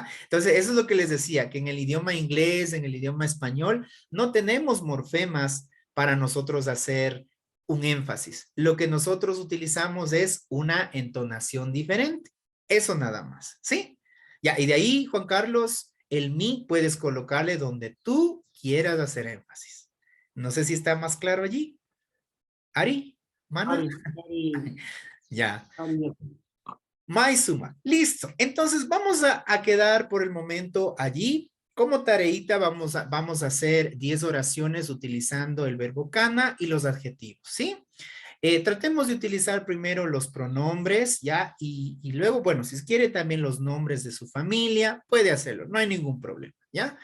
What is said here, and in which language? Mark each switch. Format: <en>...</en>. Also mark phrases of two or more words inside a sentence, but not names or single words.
<es>Entonces, eso es lo que les decía, que en el idioma inglés, en el idioma español, no tenemos morfemas para nosotros hacer un énfasis. Lo que nosotros utilizamos es una entonación diferente. Eso nada más, ¿sí? Ya, y de ahí, Juan Carlos, el mi puedes colocarle donde tú quieras hacer énfasis. No sé si está más claro allí.</es> <qu>Ari, Manuel. Ya. Ari, Maizuma,</qu> <es>listo. Entonces vamos a quedar por el momento allí. Como tareita vamos a hacer 10 oraciones utilizando el verbo kana y los adjetivos, ¿sí? Tratemos de utilizar primero los pronombres, ¿ya? Y luego, bueno, si quiere también los nombres de su familia, puede hacerlo, no hay ningún problema, ¿ya?</es>